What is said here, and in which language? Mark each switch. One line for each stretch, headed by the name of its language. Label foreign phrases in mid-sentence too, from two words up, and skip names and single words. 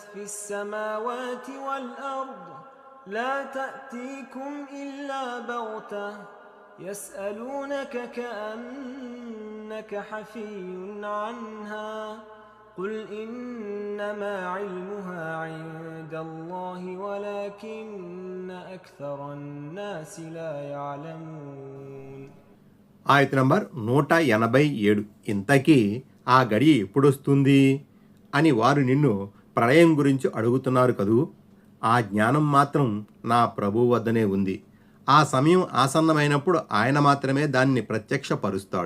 Arabic: في السماوات والأرض لا تأتيكم إلا بغتة يسألونك كأنك حفي عنها قل إنما علمها عند الله ولكن أكثر الناس لا يعلمون.
Telugu: ఆయత్ నంబర్ 187. ఇంతకీ ఆ గడియ ఎప్పుడొస్తుంది అని వారు నిన్ను ప్రళయం గురించి అడుగుతున్నారు కదూ. ఆ జ్ఞానం మాత్రం నా ప్రభువు వద్దనే ఉంది. ఆ సమయం ఆసన్నమైనప్పుడు ఆయన మాత్రమే దాన్ని ప్రత్యక్షపరుస్తాడు.